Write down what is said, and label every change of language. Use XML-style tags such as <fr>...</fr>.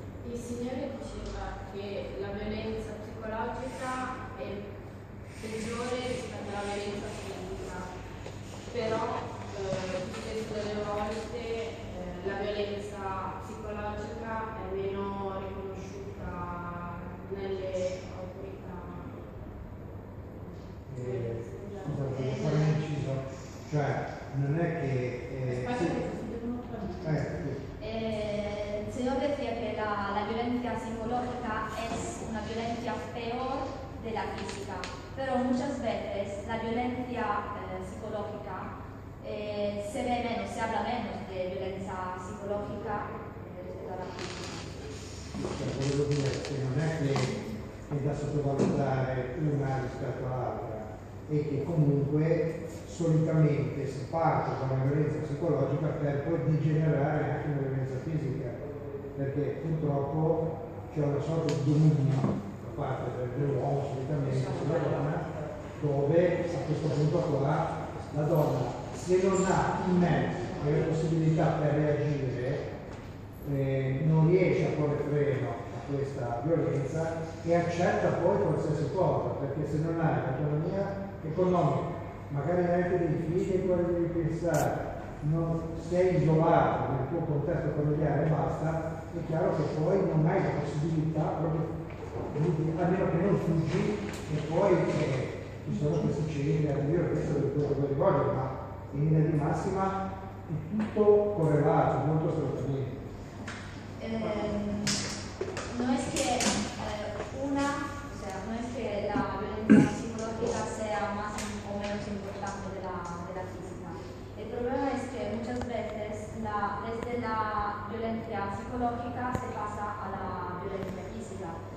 <it>Il Signore diceva che la violenza psicologica è peggiore rispetto alla violenza fisica, però spesso delle volte la violenza psicologica è meno riconosciuta nelle autorità. Scusa, voglio fare un inciso, cioè non è che...</it> <es>El Señor decía que la violencia psicológica es una violencia peor de la física, pero muchas veces la violencia psicológica se ve menos, se habla menos de violencia psicológica</es> <it>rispetto alla fisica. Volevo dire che non è che è da sottovalutare una rispetto all'altra, e che comunque solitamente si parte da una violenza psicologica per poi degenerare anche una violenza fisica, perché purtroppo c'è una sorta di dominio da parte dell'uomo solitamente sulla donna, dove a questo punto qua la donna, se non ha i mezzi e le possibilità per reagire, non riesce a porre freno a questa violenza e accetta poi qualsiasi cosa, perché se non hai l'autonomia economica, magari anche dei figli ai quali devi pensare, non sei isolato nel tuo contesto familiare e basta, è chiaro che poi non hai la possibilità proprio a meno che non fuggi, e poi ci sono questi centri a dire questo del tuo rivolgere, ma in linea di massima è tutto correlato, molto assolutamente.</it> <es>No es que no es que la violencia psicológica sea más o menos importante de la física. El problema es que muchas veces desde la violencia psicológica se pasa a la violencia física,</es>